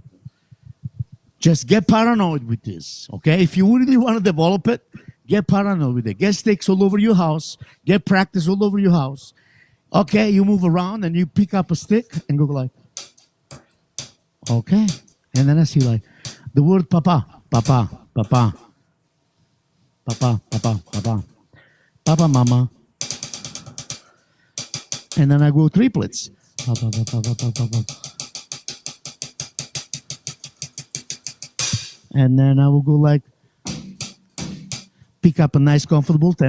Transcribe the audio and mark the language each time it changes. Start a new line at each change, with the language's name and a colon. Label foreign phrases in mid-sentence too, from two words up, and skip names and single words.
English: Just get paranoid with this, okay? If you really want to develop it, get paranoid with it. Get sticks all over your house. Get practice all over your house. Okay, you move around and you pick up a stick and go like, okay. And then I see like the word papa, papa, papa, papa, papa, papa. Papa, mama. And then I go triplets. Papa, papa, papa, papa. And then I will go like, pick up a nice comfortable tempo.